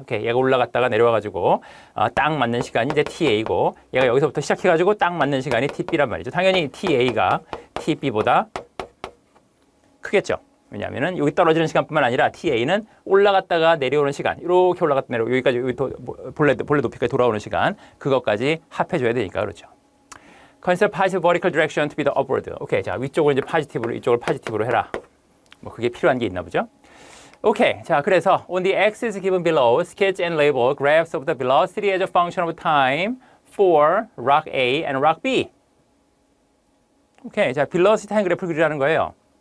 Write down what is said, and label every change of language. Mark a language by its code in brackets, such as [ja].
[ko] 오케이, 얘가 올라갔다가 내려와가지고 딱 맞는 시간이 이제 TA고 얘가 여기서부터 시작해가지고 딱 맞는 시간이 TB란 말이죠. 당연히 TA가 TB보다 크겠죠. 왜냐하면은 여기 떨어지는 시간뿐만 아니라 TA는 올라갔다가 내려오는 시간, 이렇게 올라갔다 내려 여기까지 여기 본래 높이까지 돌아오는 시간, 그것까지 합해줘야 되니까 그렇죠. [en] Consider positive vertical direction to be the upward. [ko] 오케이, 자 위쪽을 이제 파지티브로, 이쪽을 파지티브로 해라. 뭐 그게 필요한 게 있나 보죠. 오케이, 자 그래서 [en] on the axis given below, sketch and label graphs of the velocity as a function of time for rock A and rock B. [ko] 오케이, 자 velocity 타임 그래프를 그리라는 거예요.